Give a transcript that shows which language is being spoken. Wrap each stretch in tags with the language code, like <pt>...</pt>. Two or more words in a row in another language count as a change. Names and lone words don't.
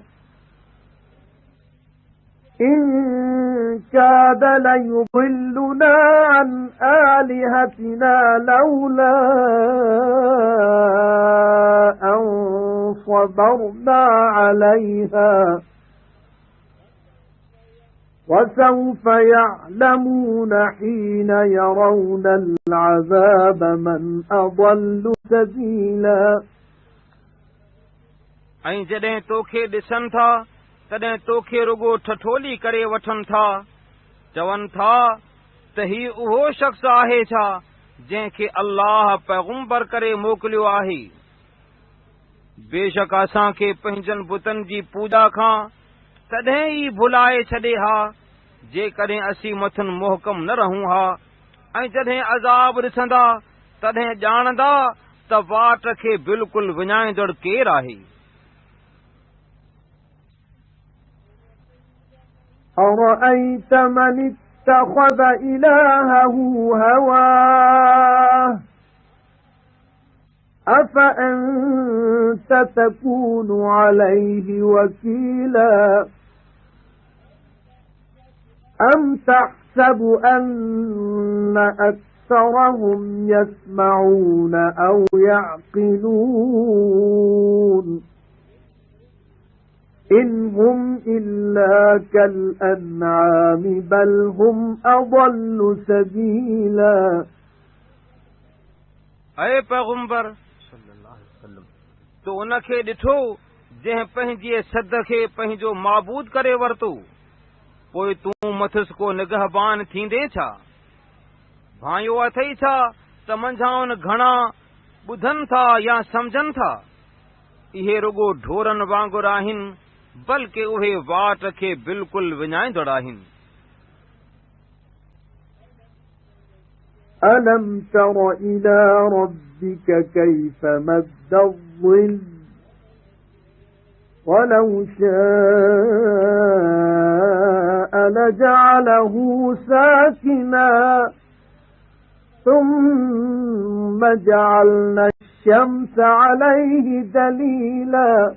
<ar>إِن كَادَ لَيُضِلُّنَا عَنْ آلِهَتِنَا لَوْلَا أَن صَبَرْنَا عَلَيْهَا وَسَوْفَ يَعْلَمُونَ حِينَ يَرَوْنَ الْعَذَابَ مَنْ أَضَلُّ سَبِيلًا</ar> <sd>ऐं जॾहिं तोखे ॾिसनि था तॾहिं तोखे रुगो ठठोली करे वठनि था। चवनि था त ही उहो शख़्स आहे छा जंहिंखे अल्लाह पैगुम्बर करे मोकिलियो आहे। बेशक असांखे पंहिंजनि बुतनि जी पूॼा खां तॾहिं ई भुलाए छॾे हा जेकॾहिं असीं मथनि मुहकम न रहूं हा। ऐं जॾहिं अज़ाब ॾिसंदा तॾहिं ॼाणंदा त वाट खे बिल्कुलु विञाईंदड़ केरु आहे।</sd> <ar>أرأيت من اتخذ إلهه هواه أفأنت تكون عليه وكيلا أم تحسب أن أكثرهم يسمعون أو يعقلون إن هم إلا كالأنعام بل هم أضل سبيلا</ar> <sd>اے पैगंबर</sd> <ar>صلى الله عليه وسلم</ar> <sd>तो उनखे ॾिठो जंहिं पंहिंजे सद खे पंहिंजो माबूद करे वरितो पोइ तूं मथुसि को निगहबान थींदे छा भाइयो अथई छा त मंझाउन घणा ॿुधनि था या सम्झनि था इहे रुगो ढोरनि वांगुरु आहिनि बल्कि उहे वाट खे बिल्कुलु विञाईंदड़ आहिनि</sd> <ar>أَلَمْ تَرَ إِلَى رَبِّكَ كَيْفَ مَدَّ الظِّلَّ وَلَوْ شَاءَ لَجَعَلَهُ سَاكِنًا ثُمَّ جَعَلْنَا الشَّمْسَ عَلَيْهِ دَلِيلًا</ar>